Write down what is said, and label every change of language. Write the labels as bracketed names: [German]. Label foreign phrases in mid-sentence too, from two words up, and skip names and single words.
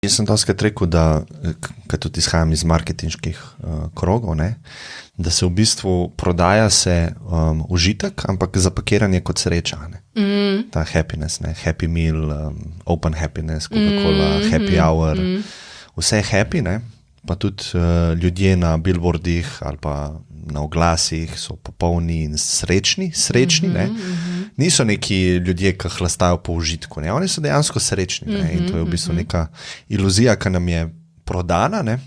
[Slovenian] Jaz sem doskrat rekel, da, ker tudi izhajam iz marketinških krogov, ne, da se v bistvu prodaja se užitek, ampak zapakiranje kot sreča. Ne. Ta happiness, ne, [English] happy meal, open happiness, [Slovenian] Coca-Cola, [English] happy hour, [Slovenian] vse je happy, ne, pa tudi ljudje na billboardih ali pa na oglasih so popolni in srečni, ne. Niso neki ljudje, ki hlastajo po užitku, ne. Oni so dejansko srečni, ne. In to je v bistvu neka iluzija, ki nam je prodana, ne.